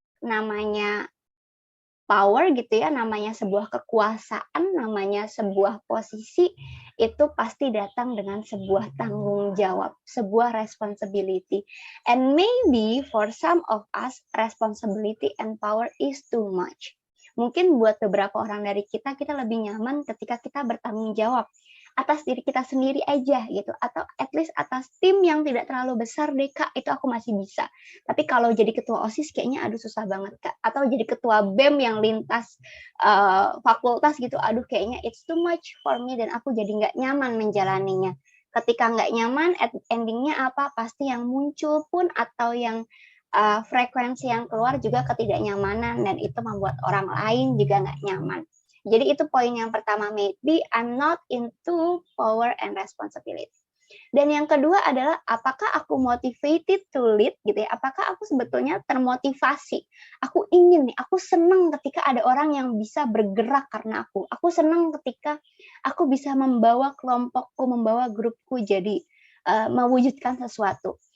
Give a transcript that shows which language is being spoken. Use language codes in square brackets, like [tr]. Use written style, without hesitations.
[id] Namanya power gitu ya, namanya sebuah kekuasaan, namanya sebuah posisi, itu pasti datang dengan sebuah tanggung jawab, sebuah responsibility. [en] And maybe for some of us, responsibility and power is too much. [id] Mungkin buat beberapa orang dari kita lebih nyaman ketika kita bertanggung jawab atas diri kita sendiri aja gitu, atau [en] at least [id] atas tim yang tidak terlalu besar deh Kak, itu aku masih bisa. Tapi kalau jadi ketua OSIS kayaknya aduh susah banget Kak, atau jadi ketua BEM yang lintas fakultas gitu, aduh kayaknya [en] it's too much for me [id] dan aku jadi nggak nyaman menjalaninya. Ketika nggak nyaman, endingnya apa? Pasti yang muncul pun atau yang frekuensi yang keluar juga ketidaknyamanan, dan itu membuat orang lain juga nggak nyaman. Jadi itu poin yang pertama, [en] maybe I'm not into power and responsibility. [id] Dan yang kedua adalah apakah aku motivated to lead gitu ya, apakah aku sebetulnya termotivasi, aku ingin nih, aku senang ketika ada orang yang bisa bergerak karena aku senang ketika aku bisa membawa kelompokku, membawa grupku jadi mewujudkan sesuatu.